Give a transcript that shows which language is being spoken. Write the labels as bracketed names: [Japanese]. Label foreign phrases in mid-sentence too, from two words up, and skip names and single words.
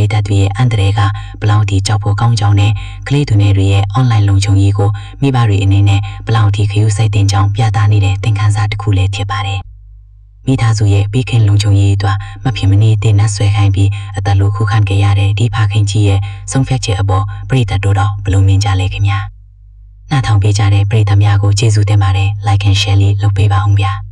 [Burmese] သတ်တွေရဲ့အန္တရာယ်ကဘလောက်ထိကြောက်ဖို့ကောင်းကြောင်းနဲ့ကလေးသူငယ်တွေရဲ့ online လုံခြုံရေးကိုမိဘတွေအနေနဲ့ဘလောက်ထိခရူးစိုက်တင်ကြောင်းပြသနေတဲ့သင်ခန်းစာတစ်ခုလည်းဖြစ်ပါတယ်။မိသားစုရဲ့ဘေးကင်းလုံခြုံရေးအတွက်မဖြစ်မနေတင်နှက်ဆွဲခိုင်းပြီးအသက်လိုခုခံခဲ့ရတဲ့ဒီဖခင်ကြီးရဲ့ဆုံးဖြတ်ချက်အပေါ်ပရိသတ်တို့တော့ဘလို့မြင်ကြလဲခင်ဗျာ။နားထောင်ပေးကြတဲ့ပရိသတ်များကိုကျေးဇူးတင်ပါတယ် [English] like and share [Burmese] လေးလုပ်ပေးပါဦးဗျာ။